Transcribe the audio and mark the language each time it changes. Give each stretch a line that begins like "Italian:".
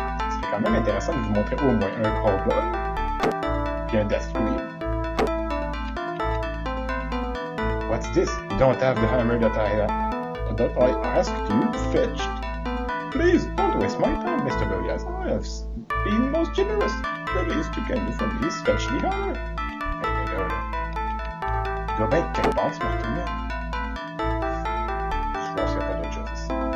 French: C'est quand même intéressant de vous montrer au moins un combat, puis un death screen.
English: What's this? You don't have the hammer that I asked you fetched. Please, don't waste my time, Mr. Williams. I have been most generous. The least you can do for me is fetch the hammer.
French: Hey, là. Il doit bien être quelque part, ce marteau-là. Je pense qu'il n'y a pas d'autre chose ici.